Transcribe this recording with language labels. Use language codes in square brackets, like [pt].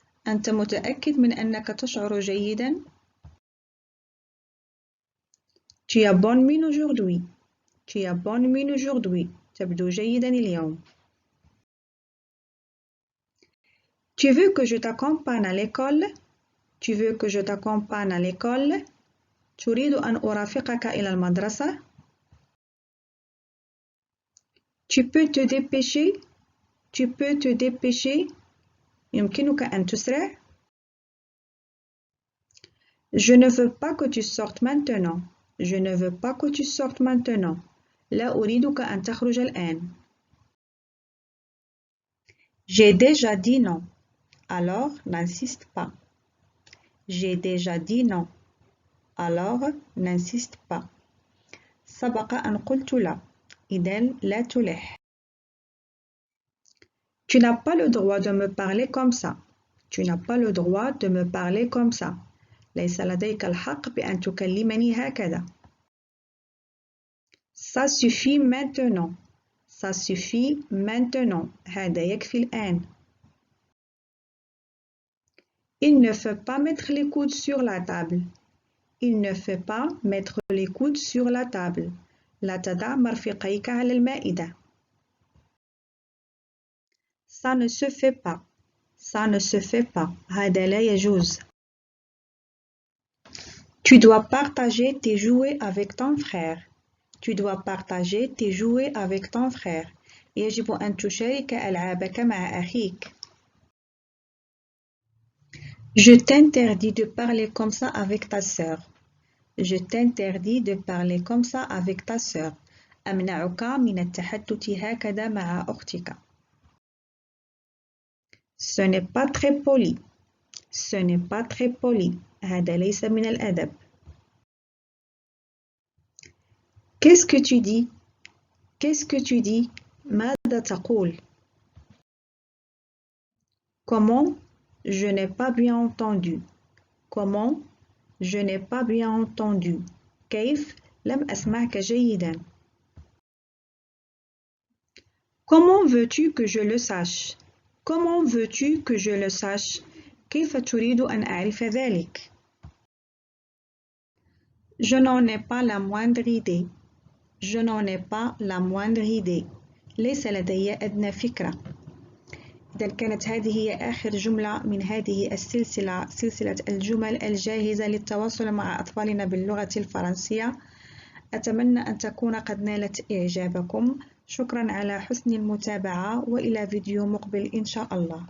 [ar] أنت متأكد من أنك تشعر جيدا؟ [fr] Tu as bonne mine aujourd'hui. Tu as bonne mine aujourd'hui. [ar] تبدو جيدا اليوم. [fr] Tu veux que je t'accompagne à l'école? Tu veux que je t'accompagne à l'école? [ar] تريد أن أرافقك إلى المدرسة؟ [fr] Tu peux te dépêcher? Tu peux te dépêcher? [ar] يمكنك أن تسرع؟ [fr] Je ne veux pas que tu sortes maintenant. Je ne veux pas que tu sortes maintenant. [ar] لا أريدك أن تخرج الآن. [fr] J'ai déjà dit non. Alors n'insiste pas. J'ai déjà dit non. Alors n'insiste pas. [ar] سبق أن قلت لا. إذن لا تلح. [fr] Tu n'as pas le droit de me parler comme ça. Tu n'as pas le droit de me parler comme ça. [ar] ليس لديك الحق بأن تكلمني هكذا. [fr] Ça suffit maintenant. Ça suffit maintenant. [ar] هذا يكفي الآن. [fr] Il ne faut pas mettre les coudes sur la table. Il ne faut pas mettre les coudes sur la table. [ar] لا تضع مرفقيك على المائدة. [fr] Ça ne se fait pas. Ça ne se fait pas. [ar] هذا لا يجوز. [fr] Tu dois partager tes jouets avec ton frère. Tu dois partager tes jouets avec ton frère. [ar] يجب أن تشارك ألعابك مع أخيك. [fr] Je t'interdis de parler comme ça avec ta sœur. Je t'interdis de parler comme ça avec ta sœur. [ar] أمنعك من التحدث هكذا مع أختك. [fr] Ce n'est pas très poli. Ce n'est pas très poli. [ar] هذا ليس من الأدب. [fr] Qu'est-ce que tu dis? Qu'est-ce que tu dis? [ar] ماذا تقول? [fr] Comment Je n'ai pas bien entendu. Comment? Je n'ai pas bien entendu. [ar] كيف؟ لم أسمعك جيدا. [fr] Comment veux-tu que je le sache? Comment veux-tu que je le sache? [ar] كيف تريد أن أعرف ذلك؟ [fr] Je n'en ai pas la moindre idée. Je n'en ai pas la moindre idée. [ar] ليس لدي أدنى فكرة. إذا كانت هذه هي آخر جملة من هذه السلسلة، سلسلة الجمل الجاهزة للتواصل مع أطفالنا باللغة الفرنسية. أتمنى أن تكون قد نالت إعجابكم. شكرا على حسن المتابعة، وإلى فيديو مقبل إن شاء الله.